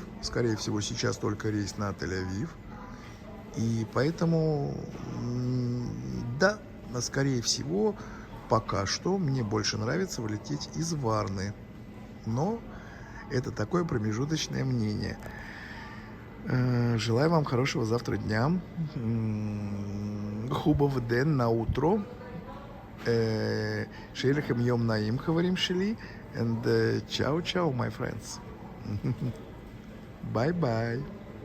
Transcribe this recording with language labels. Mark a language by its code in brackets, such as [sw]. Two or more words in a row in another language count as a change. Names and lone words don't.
[ru] Скорее всего, сейчас только рейс на Тель-Авив. И поэтому, да, скорее всего, пока что мне больше нравится вылететь из Варны. Но это такое промежуточное мнение. Желаю вам хорошего завтра дня. [bg] Хубав ден на утро. [he] שיהיה לכם יום נעים חברים שלי. [en] And [it] ciao, ciao, [en] my friends. Bye-bye.